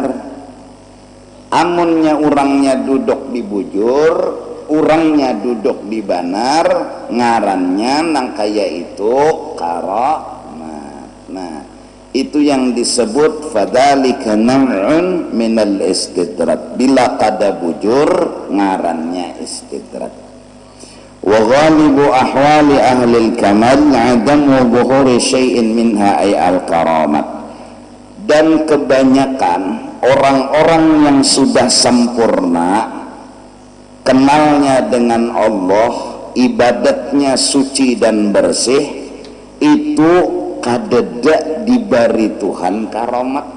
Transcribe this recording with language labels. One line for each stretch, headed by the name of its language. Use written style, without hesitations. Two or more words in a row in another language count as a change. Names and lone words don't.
Banjar: Amunnya orangnya duduk di bujur, orangnya duduk di banar, ngarannya nang kaya itu karomat. Nah itu yang disebut
Arabic: فذلك نوع من الاستدراج.
Banjar: Bila kada bujur ngarannya istidraj.
Arabic: وغالب أحوال أهل الكمال عدم ظهور شيء منها أي الكرامات.
Indonesian: Dan kebanyakan orang-orang yang sudah sempurna kenalnya dengan Allah, ibadatnya suci dan bersih, itu kadeda diberi Tuhan karamat.